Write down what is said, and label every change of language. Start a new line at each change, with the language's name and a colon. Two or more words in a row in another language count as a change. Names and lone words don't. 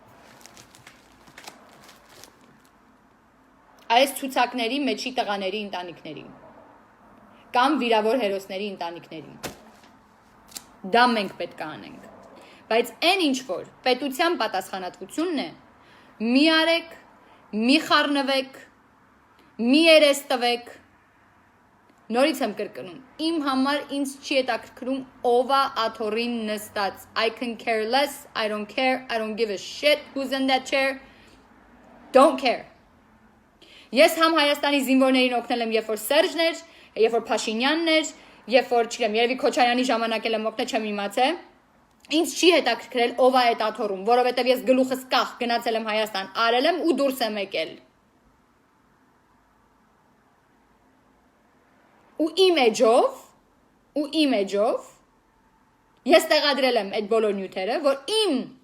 Armenian: այս ցուցակների մեջի տղաների ընտանիքներին կամ վիրավոր հերոսների ընտանիքներին։ Դա մենք պետք է անենք։ Բայց այն ինչ որ պետության պատասխանատվությունն է, մի արեք, մի խառնվեք, մի երես տվեք, նորից եմ կրկնում, իմ համար ինձ չի հետաքրքրում ով է աթոռին նստած,
English: I can care less, I don't care, I don't give a shit who's in that chair, don't care։
Armenian: Ես համ Հայաստանի զինվորներին օգնել եմ, երբ որ Սերժն էր, երբ որ Փաշինյանն էր, երբ որ, չգիտեմ, երևի Քոչարյանի ժամանակ էլ եմ օգնել, չեմ իմացել, ինձ չի հետաքրքրել ով է այդ աթոռում, որովհետև ես գլուխս կախ գնացել եմ Հայաստան, արել եմ ու դուրս եմ եկել։ Ու իմ էջով ես տեղադրել եմ այդ բոլոր նյութերը, որ իմ